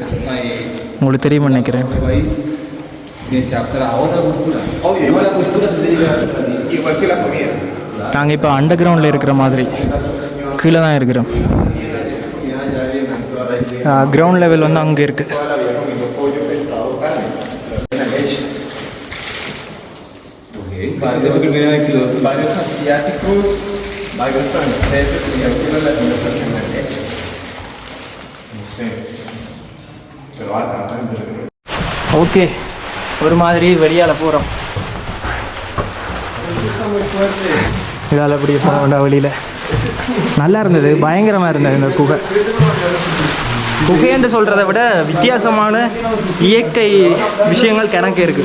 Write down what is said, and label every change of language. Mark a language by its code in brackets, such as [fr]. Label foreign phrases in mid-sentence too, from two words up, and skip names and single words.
[ta] உங்களுக்கு தெரியுமா நினைக்கிறேன். நாங்கள் இப்போ [en] under groundல் [ta] இருக்கிற மாதிரி கீழே தான் இருக்கிறோம். [en] ground level [ta] வந்து அங்கே இருக்குது. [es] Eso que viene aquí, varios asiáticos, varios franceses, y algunos latinoamericanos. No sé. Se lo va a tratar. [ta] ஓகே, ஒரு மாதிரி வெளியால் போகிறோம். இதால் அப்படி போக வேண்டாம் வெளியில். நல்லா இருந்தது, பயங்கரமாக இருந்தது இந்த குகை. குகைன்னு சொல்கிறத விட வித்தியாசமான இயற்கை விஷயங்கள் கிணக்கு இருக்குது.